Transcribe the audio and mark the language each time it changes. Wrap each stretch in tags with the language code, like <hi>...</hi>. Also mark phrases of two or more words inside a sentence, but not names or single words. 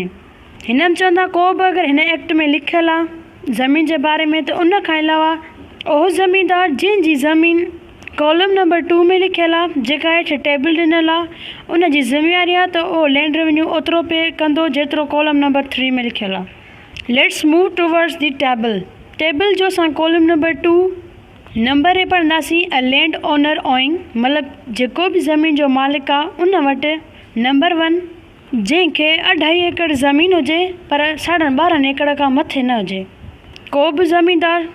<sd>हिन में चवंदा को बि अगरि हिन एक्ट में लिखियलु आहे ज़मीन जे बारे में त उन खां अलावा उहो ज़मीनदार जंहिंजी ज़मीन</sd> <en>column number</en> <sd>2 में लिखियलु आहे, जेका हेठि टेबल ॾिनल आहे, उन जी ज़िमेवारी आहे त उहो</sd> <en>land revenue</en> <sd>ओतिरो पे कंदो जेतिरो</sd> <en>column number</en> <sd>3 में लिखियलु आहे।</sd> <en>Let's move towards the table</en> <sd>जो असां</sd> <en>column number</en> <sd>2 नंबर पढ़ंदासीं।</sd> <en>A land owner owing,</en> <sd>मतिलबु जेको बि ज़मीन जो मालिक आहे उन वटि नंबर 1 जंहिंखे 2.5 एकड़ ज़मीन हुजे पर 12.5 एकड़ खां मथे न हुजे, को बि ज़मीनदार।</sd>